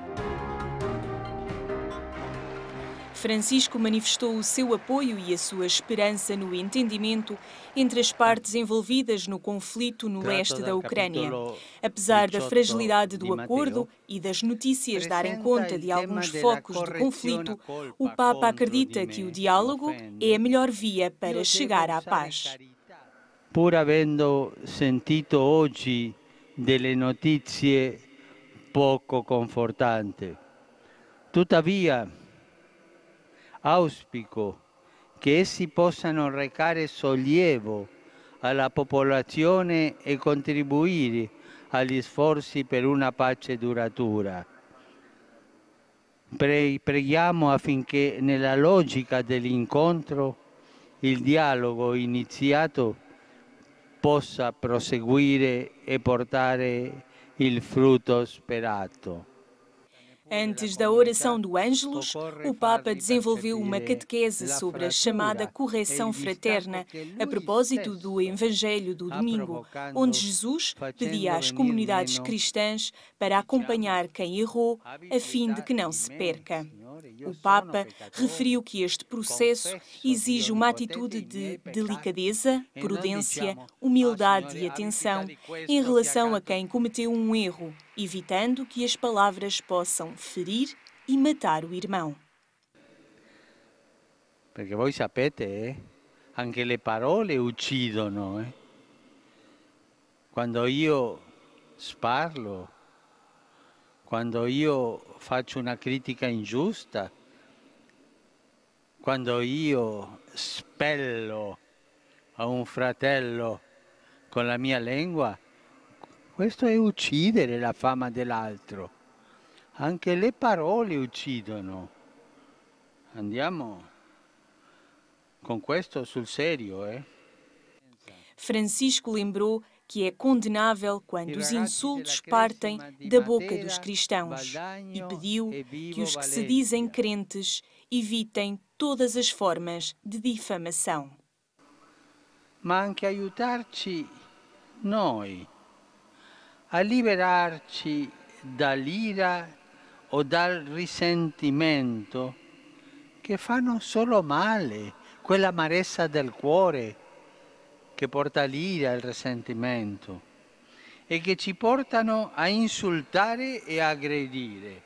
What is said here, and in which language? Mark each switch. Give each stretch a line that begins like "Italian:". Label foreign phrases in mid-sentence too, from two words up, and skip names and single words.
Portuguese: Francisco manifestou o seu apoio e a sua esperança no entendimento entre as partes envolvidas no conflito no leste da Ucrânia. Apesar da fragilidade do acordo e das notícias darem conta de alguns focos de conflito, o Papa acredita que o diálogo é a melhor via para chegar à paz.
Italian: Pur avendo sentito oggi delle notizie poco confortanti, tuttavia auspico che essi possano recare sollievo alla popolazione e contribuire agli sforzi per una pace duratura. Preghiamo affinché nella logica dell'incontro il dialogo iniziato possa proseguire e portare il frutto sperato.
Portuguese: Antes da oração do Ângelus, o Papa desenvolveu uma catequese sobre a chamada correção fraterna, a propósito do Evangelho do domingo, onde Jesus pedia às comunidades cristãs para acompanhar quem errou, a fim de que não se perca. O Papa referiu que este processo exige uma atitude de delicadeza, prudência, humildade e atenção em relação a quem cometeu um erro, evitando que as palavras possam ferir e matar o irmão.
Italian: Perché voi sapete, anche le parole uccidono. Quando io sparlo, quando io faccio una critica ingiusta, quando io spello a un fratello con la mia lingua, questo è uccidere la fama dell'altro. Anche le parole uccidono. Andiamo con questo sul serio,
Portuguese: Francisco lembrou que é condenável quando os insultos partem da boca dos cristãos e pediu que os que se dizem crentes evitem todas as formas de difamação.
Italian: Ma anche aiutarci noi a liberarci dall'ira o dal risentimento che fanno solo male, quell'amarezza del cuore che porta l'ira e il risentimento e che ci portano a insultare e aggredire.